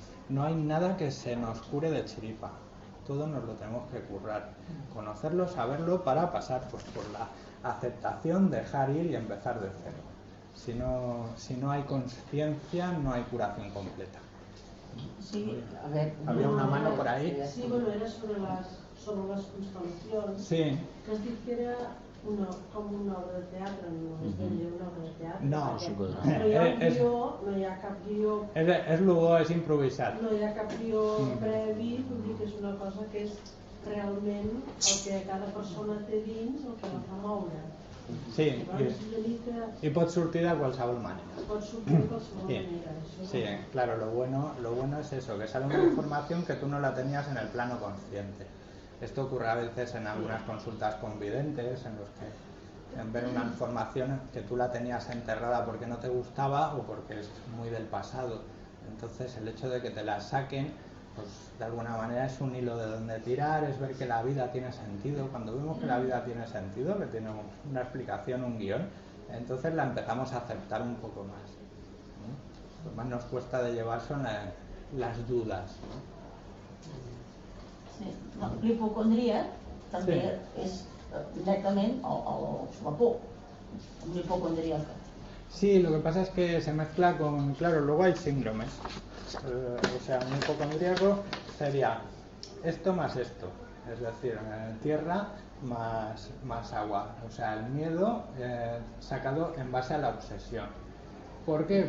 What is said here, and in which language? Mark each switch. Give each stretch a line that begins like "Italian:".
Spanish: No hay nada que se nos cure de chiripa, todo nos lo tenemos que currar, conocerlo, saberlo para pasar pues, por la aceptación, dejar ir y empezar de cero. Si no hay conciencia, no hay curación completa. Sí, a ver. Había una mano por ahí. ahí.
Catalan: Sí, bueno, era sobre les constel·lacions. Sí. Que has dit que era com una obra de teatre, no és ben bé una obra de teatre. No, no hi ha un guió, no hi ha cap guió. És lugo, és improvisat. No hi ha cap guió previ, vull dir que és una cosa que és realment el que cada persona té dins, el que la fa moure. Sí, y pot sortir de qualsevol manera. Pot sortir de qualsevol manera.
Spanish: Sí, claro, lo bueno es eso, que sale una información que tú no la tenías en el plano consciente. Esto ocurre a veces en algunas consultas con videntes, en los que ven una información que tú la tenías enterrada porque no te gustaba o porque es muy del pasado. Entonces el hecho de que te la saquen, pues de alguna manera es un hilo de donde tirar, es ver que la vida tiene sentido. Cuando vemos que la vida tiene sentido, que tiene una explicación, un guión, entonces la empezamos a aceptar un poco más. Lo que más nos cuesta de llevar son las dudas. Sí.
Catalan: No, l'hipocondria també és directament la por, l'hipocondríaca.
Spanish: Sí, lo que pasa es que se mezcla con, claro, luego hay síndromes. O sea, un hipocondríaco sería esto más esto, es decir, tierra más agua, o sea, el miedo sacado en base a la obsesión. ¿Por qué?